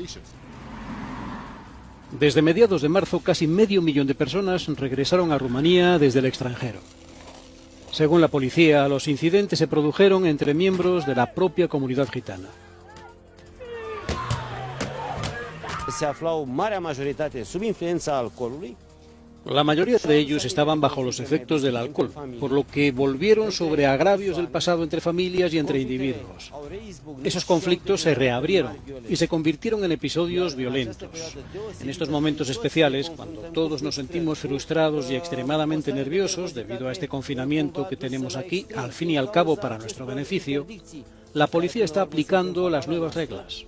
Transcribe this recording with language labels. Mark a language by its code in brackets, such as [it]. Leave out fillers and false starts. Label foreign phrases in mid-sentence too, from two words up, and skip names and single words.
[es] Desde mediados de marzo, casi 500.000 de personas regresaron a Rumanía desde el extranjero. Según la policía, los incidentes se produjeron entre miembros de la propia comunidad gitana. [ro] Se aflau marea majoritate sub influența alcoolului. [es] La mayoría de ellos estaban bajo los efectos del alcohol, por lo que volvieron sobre agravios del pasado entre familias y entre individuos. Esos conflictos se reabrieron y se convirtieron en episodios violentos. En estos momentos especiales, cuando todos nos sentimos frustrados y extremadamente nerviosos debido a este confinamiento que tenemos aquí, al fin y al cabo para nuestro beneficio, la policía está aplicando las nuevas reglas.